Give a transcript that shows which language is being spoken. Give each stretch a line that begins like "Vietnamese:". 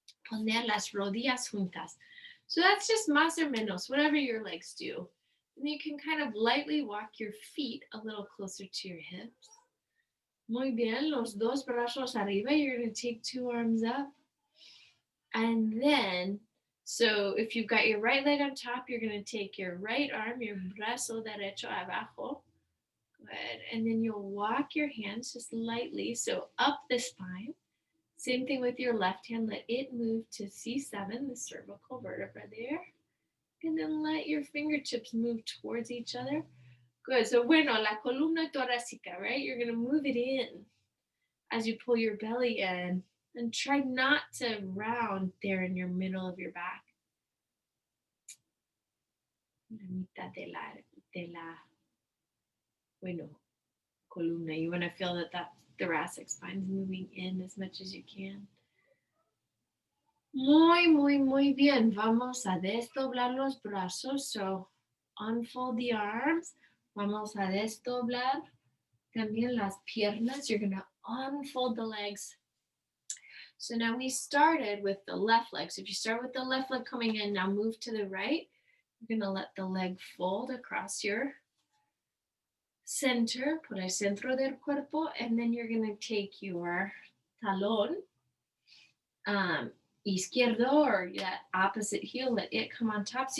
Spanish: poner las rodillas juntas.
English: So that's just
Spanish: más o menos,
English: whatever your legs do. And you can kind of lightly walk your feet a little closer to your hips.
Spanish: Muy bien, los dos brazos arriba.
English: You're going to take two arms up. And then, so if you've got your right leg on top, you're going to take your right arm, your
Spanish: brazo derecho abajo.
English: Good. And then you'll walk your hands just lightly, so up the spine. Same thing with your left hand. Let it move to C7, the cervical vertebra there. And then let your fingertips move towards each other. Good. So,
Spanish: bueno, la columna torácica,
English: right? You're going to move it in as you pull your belly in. And try not to round there in your middle of your back.
Spanish: La mitad de la, bueno, columna.
English: You want to feel that thoracic spine is moving in as much as you can.
Spanish: Muy bien. Vamos a desdoblar los brazos.
English: So unfold the arms.
Spanish: Vamos a desdoblar también las piernas.
English: You're going to unfold the legs. So now we started with the left leg. So if you start with the left leg coming in, now move to the right. You're going to let the leg fold across your center,
Spanish: por el centro del cuerpo,
English: and then you're going to take your
Spanish: talón izquierdo,
English: or that opposite heel, let it come on top.